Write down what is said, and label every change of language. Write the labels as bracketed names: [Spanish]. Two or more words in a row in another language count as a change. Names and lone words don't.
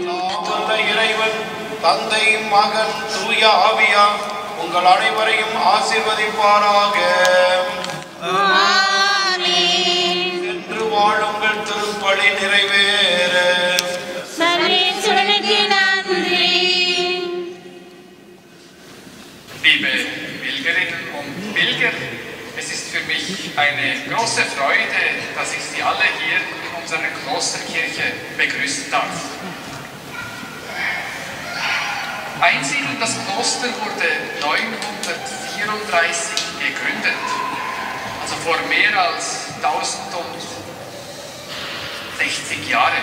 [Tamil] வல்ல இறைவன் தந்தை, மகன், தூய ஆவியா உங்கள் அனைவரையும் ஆசீர்வதிப்பாராக. ஆமென். சென்று வாழுங்கள், திருப்பலி நிறைவேற. சர்வேஸ்வரனுக்கு நன்றி. [German] Liebe Pilgerinnen und Pilger, es ist für mich eine große Freude, dass ich Sie alle hier in unserer Klosterkirche begrüßen darf. Einsiedeln das Kloster wurde 934 gegründet, also vor mehr als 1060 Jahren.